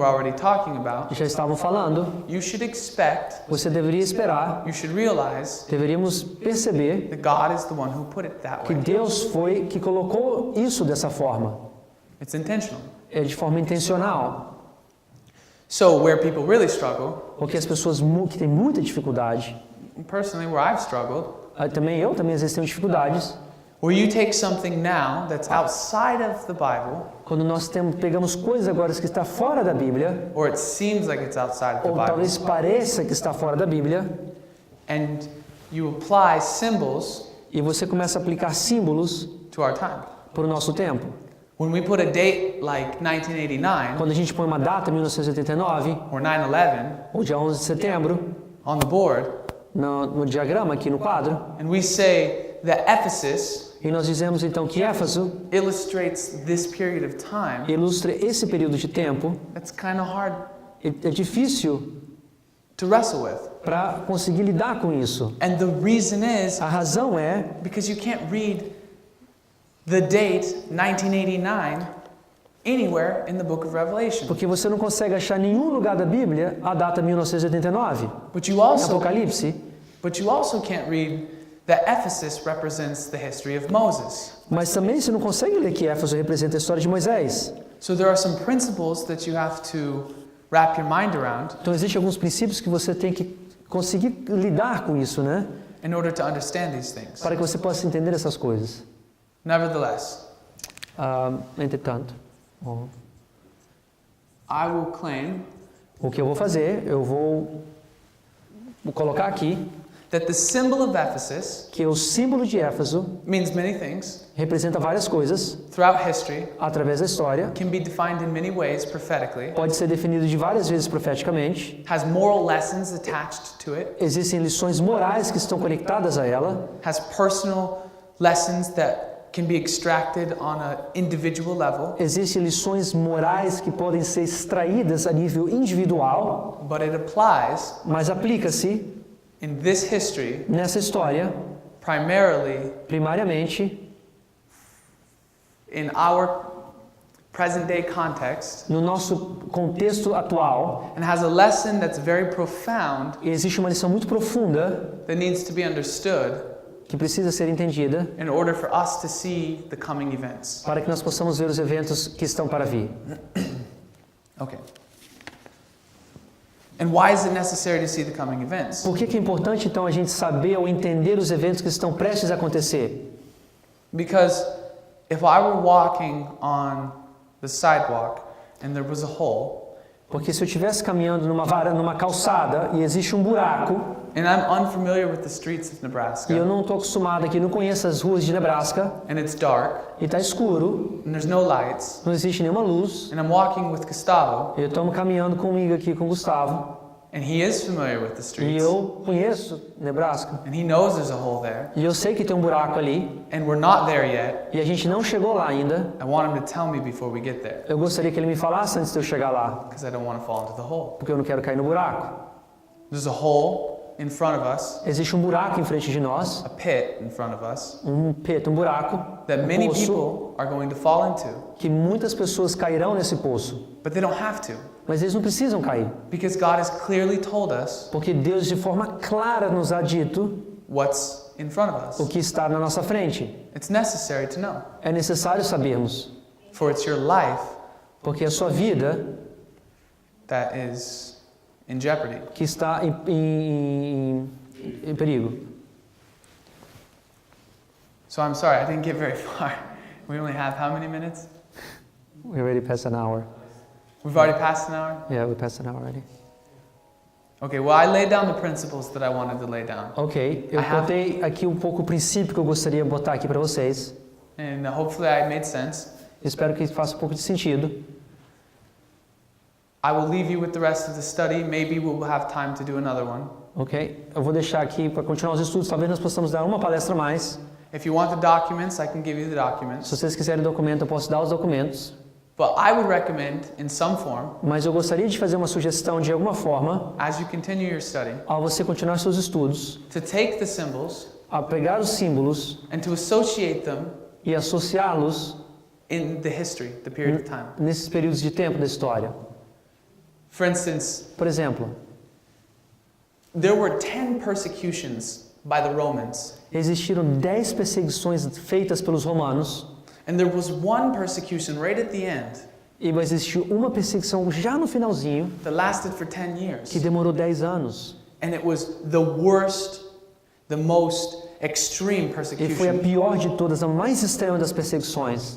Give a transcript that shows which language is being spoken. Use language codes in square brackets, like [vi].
[en] were already talking about, [pt] já estavam falando, [en] you should expect, [pt] você deveria esperar, [en] you should realize [pt] deveríamos perceber [en] that God is the one who put it that [pt] que [en] way. [pt] Deus foi que colocou isso dessa forma. [en] It's intentional. [pt] É de forma intencional. [en] So where people really struggle, [pt] Porque as pessoas que têm muita dificuldade, [en] personally where I've struggled, [pt] também eu também às vezes tenho dificuldades, [en] where you take something now that's outside of the Bible, [pt] quando nós pegamos coisas agora que está fora da Bíblia, [en] or it seems like it's outside of the [pt] ou [en] Bible, [pt] talvez pareça que está fora da Bíblia, [en] and you apply symbols [pt] e você começa a aplicar símbolos [en] to our time. [pt] para o nosso tempo. [en] When we put a date like 1989 [pt] Quando a gente põe uma data, 1989, [en] or 9/11 [pt] ou dia 11 de setembro, [en] on the board, [pt] no diagrama aqui no quadro, [en] and we say that Ephesus [pt] e nós dizemos então que Éfeso [en] illustrates this period of time, [pt] ilustra esse período de tempo, [en] that's kind of hard [pt] é difícil [en] to wrestle with. [pt] para conseguir lidar com isso. [en] And the reason is [pt] A razão é [en] because you can't read the date 1989 anywhere in the book of Revelation. [pt] porque você não consegue achar em nenhum lugar da Bíblia a data 1989. [en] But you [pt] Em [en] also [pt] Apocalipse, [en] can't read that Ephesus represents the history of Moses. [pt] mas também você não consegue ler que Éfeso representa a história de Moisés. [en] So there are some principles that you have to wrap your mind around [pt] Então existem alguns princípios que você tem que conseguir lidar com isso, né? [en] in order to understand these things. [pt] Para que você possa entender essas coisas. [en] Nevertheless, [pt] Entretanto, [en] I will claim [pt] o que eu vou fazer, eu vou colocar aqui [en] that the symbol of Ephesus [pt] que o símbolo de Éfeso [en] means many things [pt] representa várias coisas [en] throughout history, [pt] através da história, [en] can be defined in many ways prophetically, [pt] pode ser definido de várias vezes profeticamente, [en] has moral lessons attached to it, [pt] existem lições morais que estão conectadas a ela, [en] has personal lessons that can be extracted on an individual level, [pt] existem lições morais que podem ser extraídas a nível individual, [en] but it applies [pt] mas aplica-se [en] in this history [pt] nessa história, [en] primarily [pt] primariamente, [en] in our present day context, [pt] no nosso contexto atual, [en] and has a lesson that's very profound [pt] e existe uma lição muito profunda [en] that needs to be understood [pt] que precisa ser entendida [en] in order for us to see the coming events. [pt] para que nós possamos ver os eventos que estão para vir. [en] Okay. And why is it necessary to see the coming events? [pt] Por que é importante então a gente saber ou entender os eventos que estão prestes a acontecer? [en] Because if I were walking on the sidewalk and there was a hole, [pt] Porque se eu estivesse caminhando numa calçada e existe um buraco, [en] and I'm unfamiliar with the streets of [pt] e eu [en] Nebraska, [pt] não estou acostumado aqui, não conheço as ruas de Nebraska, [en] and it's dark, [pt] e está escuro, [en] and there's no lights, [pt] não existe nenhuma luz, [en] and I'm walking with Gustavo, [pt] eu estou caminhando comigo aqui com o Gustavo, [en] and he is familiar with the [pt] e [en] streets, [pt] eu conheço Nebraska, [en] and he knows there's a hole there, [pt] e eu sei que tem um buraco ali, [en] and we're not there yet, [pt] e a gente não chegou lá ainda. [en] I want him to tell me before we get there, [pt] Eu gostaria que ele me falasse antes de eu chegar lá, [en] because I don't want to fall into the hole. [pt] porque eu não quero cair no buraco. [en] There's a hole in front of us, [pt] Existe um buraco em frente de nós, [en] a pit in front of us, [pt] um buraco, [en] that many [pt] poço, [en] people are going to fall into, [pt] que muitas pessoas cairão nesse poço, [en] but they don't have to, [pt] mas eles não precisam cair, [en] because God has clearly told us [pt] porque Deus de forma clara nos ha dito [en] what's in front of [pt] o [en] us. [pt] que está na nossa frente. [en] It's necessary to know, [pt] É necessário sabermos, [en] for it's your life [pt] porque é a sua vida [en] that is in jeopardy. [pt] que está em perigo. [en] So I'm sorry, I didn't get very far. We only have how many minutes? We already passed an hour. We've already passed an hour? Yeah, we passed an hour already. Okay, well, I laid down the principles that I wanted to lay down. [pt] Ok, eu botei aqui um pouco o princípio que eu gostaria de botar aqui para vocês. [en] And hopefully I made sense. [pt] Espero que faça um pouco de sentido. [en] I will leave you with the rest of the study. Maybe we'll have time to do another one. Ok? [pt] Eu vou deixar aqui para continuar os estudos. Talvez nós possamos dar uma palestra a mais. [en] If you want the documents, I can give you the documents. [pt] Se vocês quiserem documento, eu posso dar os documentos. [en] But I would recommend, in some form, [pt] Mas eu gostaria de fazer uma sugestão de alguma forma, [en] as you continue your study, [pt] ao você continuar seus estudos, [en] to take the symbols [pt] a pegar os símbolos [en] and to associate them [pt] e associá-los [en] in the history, the period of time. [pt] nesses períodos de tempo da história. [en] For instance, [pt] Por exemplo, [en] there were 10 persecutions by the Romans, [pt] existiram 10 perseguições feitas pelos romanos [en] and there was one persecution right at the end [pt] e existiu uma perseguição já no finalzinho [en] that lasted for 10 years. [pt] que demorou 10 anos. [en] And it was the worst, the most extreme [pt] E foi a [en] persecution. [pt] pior de todas, a mais extrema das perseguições.